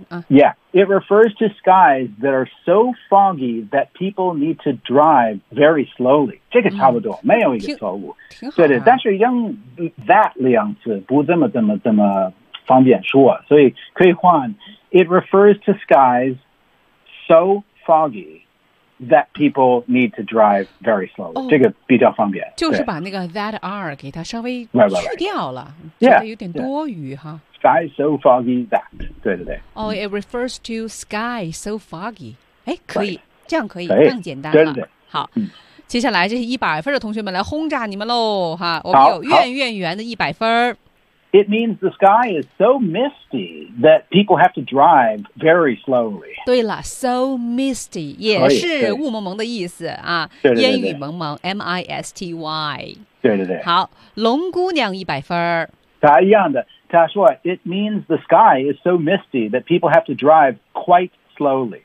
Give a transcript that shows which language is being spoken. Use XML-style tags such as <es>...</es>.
<en>Yeah, it refers to skies that are so foggy that people need to drive very slowly。</en> <zh>这个差不多，没有一个错误。挺好的。对对，但是用 that 两次不这么方便说，所以可以换。</zh> <en>It refers to skies so foggy。 That people need to drive very slowly、</en> <zh>这个比较方便，就是把那个 that are 给它稍微去掉了觉得有点多余、</zh> <en>Sky so foggy that</en> <zh>对对对</zh> <en>Oh, it refers to sky so foggy</en> <zh>可以、这样可以更简单了对对对好、接下来这些一百分的同学们来轰炸你们喽哈！我们有怨怨圆的一百分</zh> <en>It means the sky is so misty that people have to drive very slowly</en> <zh>对了 ，so misty 也是雾蒙蒙的意思啊，烟雨蒙蒙 ，misty。对对对。好，龙姑娘一百分儿。他一样的，他说</zh> <en>，It means the sky is so misty that people have to drive quite slowly。</en>